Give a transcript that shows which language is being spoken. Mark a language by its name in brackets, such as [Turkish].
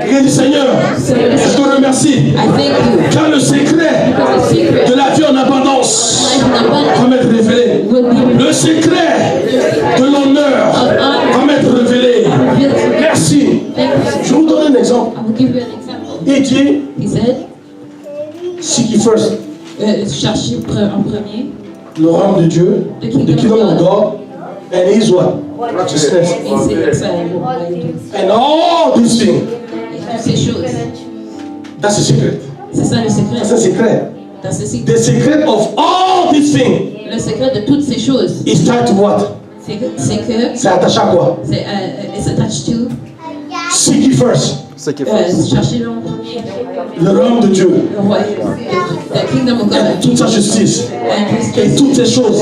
[French] Quelqu'un dit Seigneur, je te remercie. [English] I thank you. [French] Car le secret [English] Because the secret [French] de la vie en abondance [English] life in abundance [French] va m'être révélé. [English] will be [French] Le secret de l'honneur va m'être révélé. [English] revealed to me. [French] Merci. [English] Thank you. [French] Je vous donne un exemple. [English] I will give you an example. [French] Il dit, [English] He said, seek ye first [French] cherchez en premier le royaume de Dieu, [English] the kingdom of God, and his what? Righteousness. [French] et ses excellents. [English] And all these things. [French] Toutes ces choses. [English] That's the secret. [French] C'est ça le secret. [English] That's the secret. That's the secret. The secret of all these things [French] Le secret de toutes ces choses, [English] is tied to what? [French] c'est que C'est attaché à quoi? [English] it's attached to Seek ye first [French] Ce qui est faux. chercher en premier le royaume de Dieu le royaume, [English] the kingdom of [French] et [English] God [French] toute sa justice [English] and His [French] et justice toutes ces choses.